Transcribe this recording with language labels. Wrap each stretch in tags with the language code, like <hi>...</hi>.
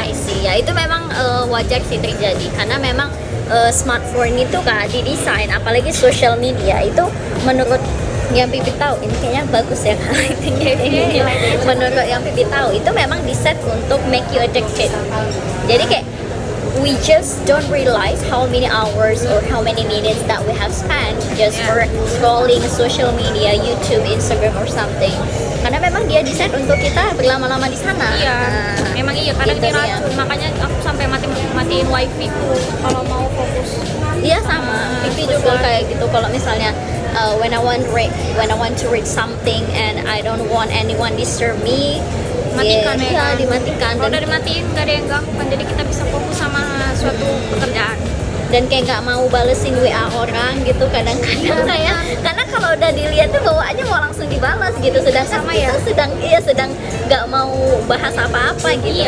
<en>I see.</en> <id>Ya itu memang wajar sih terjadi karena memang smartphone itu kan didesain apalagi social media itu menurut yang Pipi tahu ini kayaknya bagus ya lightingnya ini. Menurut yang Pipi tahu itu memang diset untuk</id> <en>make you addicted.</en> <id>Jadi kayak</id> <en>we just don't realize how many hours or how many minutes that we have spent just for scrolling social media, YouTube, Instagram or something.</en> <id>Karena memang dia desain untuk kita berlama-lama di sana. Iya, memang iya. Kadang gitu ini racun, makanya aku sampai matiin wifi ku kalau mau fokus. Iya sama, Pipi juga kayak gitu. Kalau misalnya</id> <en>when I want to read something and I don't want anyone disturb me,</en> <id>matikan ya, dimatikan. Kalau udah dimatiin nggak ada yang ganggu, jadi kita bisa fokus sama suatu pekerjaan. Dan kayak nggak mau balesin WA orang gitu kadang-kadang kayak, karena kalau udah dilihat tuh bawaannya mau langsung dibalas gitu, sedangkan sama kita sedang nggak mau bahas apa-apa gitu.</id>